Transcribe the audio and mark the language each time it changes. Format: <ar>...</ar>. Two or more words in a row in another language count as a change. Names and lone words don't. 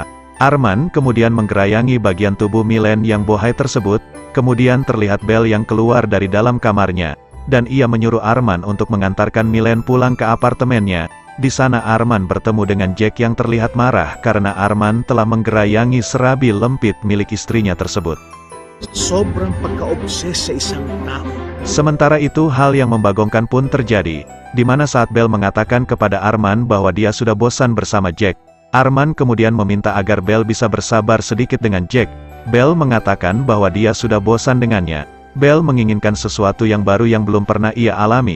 <id>Arman kemudian menggerayangi bagian tubuh Milen yang bohai tersebut, kemudian terlihat Belle yang keluar dari dalam kamarnya, dan ia menyuruh Arman untuk mengantarkan Milen pulang ke apartemennya. Di sana Arman bertemu dengan Jack yang terlihat marah karena Arman telah menggerayangi serabi lempit milik istrinya tersebut.</id> <tl>Sobrang pagka-obses sa isang tao.</tl> <id>Sementara itu hal yang membagongkan pun terjadi, di mana saat Belle mengatakan kepada Arman bahwa dia sudah bosan bersama Jack. Arman kemudian meminta agar Belle bisa bersabar sedikit dengan Jack. Belle mengatakan bahwa dia sudah bosan dengannya. Belle menginginkan sesuatu yang baru yang belum pernah ia alami.</id>